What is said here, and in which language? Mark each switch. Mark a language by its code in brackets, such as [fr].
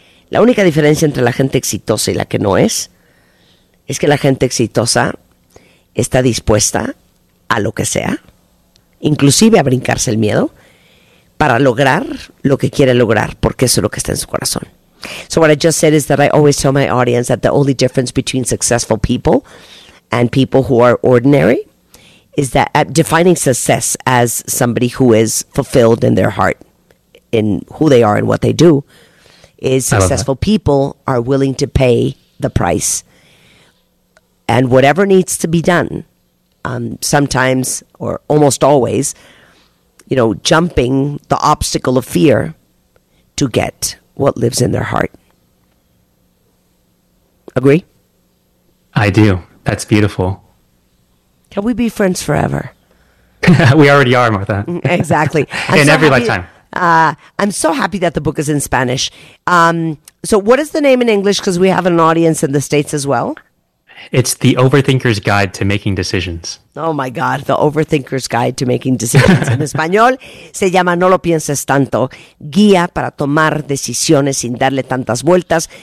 [es] La única diferencia entre la gente exitosa y la que no es que la gente exitosa está dispuesta a lo que sea, inclusive a brincarse el miedo, para lograr lo que quiere lograr, porque eso es lo que está en su corazón. [en] So what I just said is that I always tell my audience that the only difference between successful people and people who are ordinary is that defining success as somebody who is fulfilled in their heart, in who they are and what they do, is successful people are willing to pay the price. And whatever needs to be done, sometimes or almost always, you know, jumping the obstacle of fear to get what lives in their heart. Agree? I do. That's beautiful. Can we be friends forever? We already are, Martha. Exactly. In every lifetime. I'm so happy that the book is in Spanish. So what is the name in English? Because we have an audience in the States as well. It's The Overthinker's Guide to Making Decisions. Oh, my God. The Overthinker's Guide to Making Decisions. [es] En español se llama No lo pienses tanto. Guía para tomar decisiones sin darle tantas vueltas.